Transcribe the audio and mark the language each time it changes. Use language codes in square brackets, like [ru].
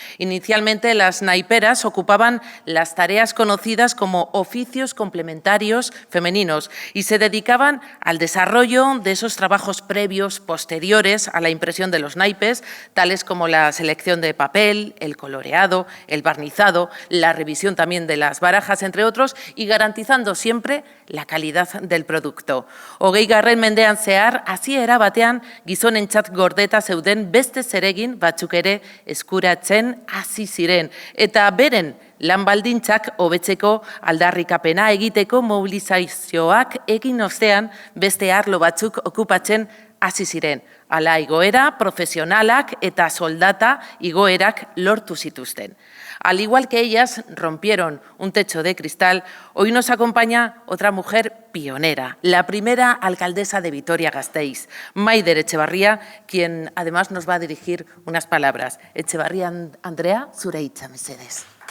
[es] Inicialmente, las naiperas ocupaban las tareas conocidas como oficios complementarios femeninos y se dedicaban al desarrollo de esos trabajos previos, posteriores a la impresión de los naipes, tales como la selección de papel, el coloreado, el barnizado, la revisión también de las barajas, entre otros, y garantizando siempre la calidad del producto. 20. [eu] mendean zehar, hasiera batean gizonentzat gordeta zeuden beste zeregin batzuk ere eskuratzen hasi ziren. Eta beren lan baldintzak hobetzeko aldarrikapena egiteko mobilizazioak egin ostean beste arlo batzuk okupatzen hasi ziren. Hala igoera, profesionalak eta soldata igoerak lortu zituzten. [es] Al igual que ellas rompieron un techo de cristal, hoy nos acompaña otra mujer pionera, la primera alcaldesa de Vitoria-Gasteiz, Maider Etxebarria, quien además nos va a dirigir unas palabras. [eu] Etxebarria Andrea, zure hitza mesedez.